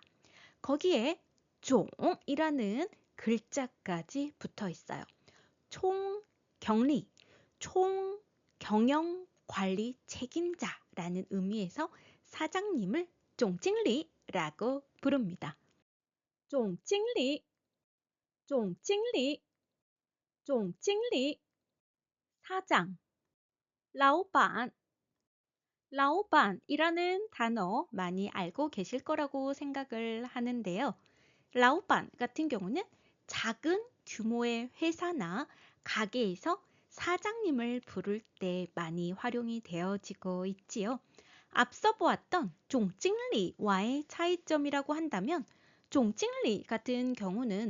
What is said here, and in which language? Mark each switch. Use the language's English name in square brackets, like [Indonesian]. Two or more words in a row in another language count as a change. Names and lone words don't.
[Korean] 거기에 종이라는 글자까지 붙어 있어요. 총경리, 총경영 관리 책임자라는 의미에서 사장님을 종經理라고 부릅니다. [Chinese] 總經理, 總經理, 總經理. [Korean] 사장, 老板. 老板이라는 단어 많이 알고 계실 거라고 생각을 하는데요. 老板 같은 경우는 작은 규모의 회사나 가게에서 사장님을 부를 때 많이 활용이 되어지고 있지요. 앞서 보았던 종經理와의 차이점이라고 한다면 종經理 같은 경우는